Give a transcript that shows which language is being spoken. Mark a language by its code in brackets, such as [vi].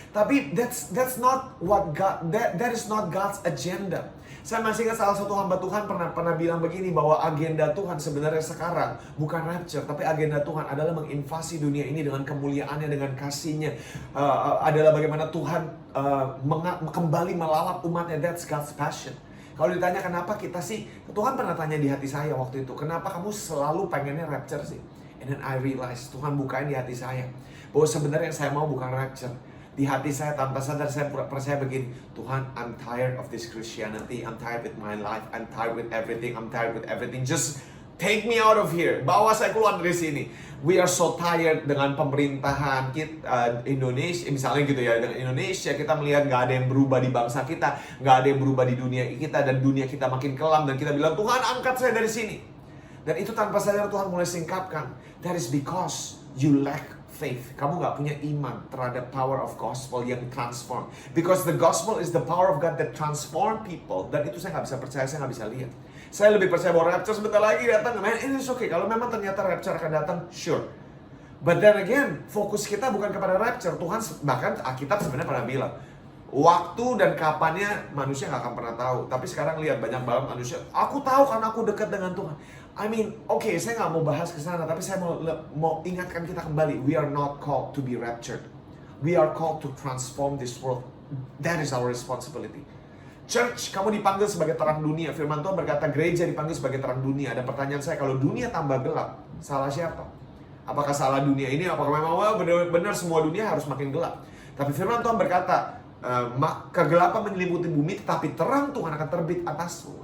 [en] Tapi that's not what God, that is not God's agenda. [id] Saya masih ingat salah satu hamba Tuhan pernah bilang begini, bahwa agenda Tuhan sebenarnya sekarang bukan rapture, tapi agenda Tuhan adalah menginvasi dunia ini dengan kemuliaannya, dengan kasihnya. Adalah bagaimana Tuhan kembali melawat umatnya. [en] That's God's passion. [id] Kalau ditanya kenapa kita sih, Tuhan pernah tanya di hati saya waktu itu, kenapa kamu selalu pengennya rapture sih? [en] And then I realize, [id] Tuhan bukain di hati saya bahwa sebenarnya yang saya mau bukan rapture. Di hati saya tanpa sadar saya percaya begini, Tuhan, [en] I'm tired of this Christianity, I'm tired with my life, I'm tired with everything, just take me out of here, [id] bawa saya keluar dari sini. [en] We are so tired [id] dengan pemerintahan kita, Indonesia, misalnya gitu ya, dengan Indonesia kita melihat nggak ada yang berubah di bangsa kita, nggak ada yang berubah di dunia kita, dan dunia kita makin kelam, dan kita bilang, Tuhan angkat saya dari sini. Dan itu tanpa sadar Tuhan mulai singkapkan, [en] that is because you lack faith. [id] Kamu nggak punya iman terhadap power of gospel yang transform. [en] Because the gospel is the power of God that transform people. [id] Dan itu saya nggak bisa percaya, saya nggak bisa lihat. Saya lebih percaya bahwa rapture sebentar lagi datang. [en] Man, it is okay. [id] Kalau memang ternyata rapture akan datang, sure. [en] But then again, [id] fokus kita bukan kepada rapture. Tuhan, bahkan Alkitab sebenarnya pernah bilang, waktu dan kapannya manusia nggak akan pernah tahu. Tapi sekarang lihat banyak banget manusia, aku tahu karena aku dekat dengan Tuhan. I mean, oke, saya nggak mau bahas ke sana, tapi saya mau ingatkan kita kembali. [en] We are not called to be raptured. We are called to transform this world. That is our responsibility. [id] Church, kamu dipanggil sebagai terang dunia. Firman Tuhan berkata gereja dipanggil sebagai terang dunia. Ada pertanyaan saya, kalau dunia tambah gelap, salah siapa? Apakah salah dunia ini? Apakah memang benar semua dunia harus makin gelap? Tapi firman Tuhan berkata, kegelapan menyelimuti bumi, tetapi terang Tuhan akan terbit atasmu.